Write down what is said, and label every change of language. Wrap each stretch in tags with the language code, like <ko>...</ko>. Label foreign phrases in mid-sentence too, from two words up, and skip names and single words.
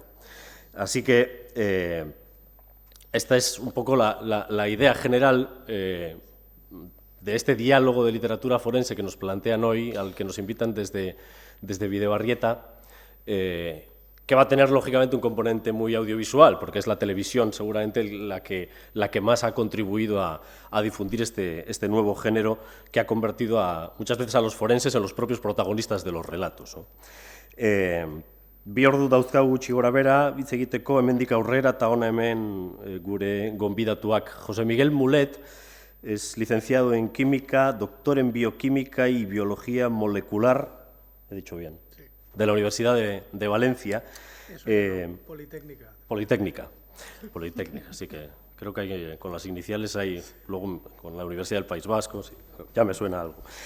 <es>Así que esta es un poco la idea general de este diálogo de literatura forense que nos plantean hoy, al que nos invitan desde Bidebarrieta, que va a tener lógicamente un componente muy audiovisual, porque es la televisión seguramente la que más ha contribuido a difundir este nuevo género, que ha convertido muchas veces a los forenses en los propios protagonistas de los relatos, ¿no?</es> <eu>Bi ordu dauzkagu gutxi gorabehera hitz egiteko, hemendik aurrera, eta hona hemen gure gonbidatuak.</eu> <es>José Miguel Mulet es licenciado en Química, doctor en Bioquímica y Biología Molecular, he dicho bien, de la Universidad de Valencia. Politécnica. Politécnica, así que creo que hay, con las iniciales hay, luego con la Universidad del País Vasco, sí, ya me suena algo.</es>